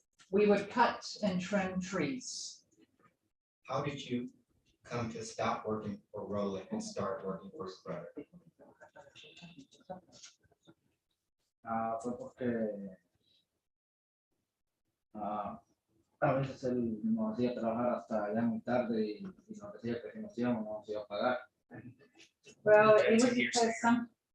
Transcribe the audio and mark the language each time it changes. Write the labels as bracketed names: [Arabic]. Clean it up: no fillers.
[English] We would cut and trim trees. How did you come to stop working for Roland and start working for his brother? [Spanish] Fue porque a veces él nos hacía trabajar hasta ya muy tarde y nos decía que si nos íbamos no nos iba a pagar. [English] Well, it was because some,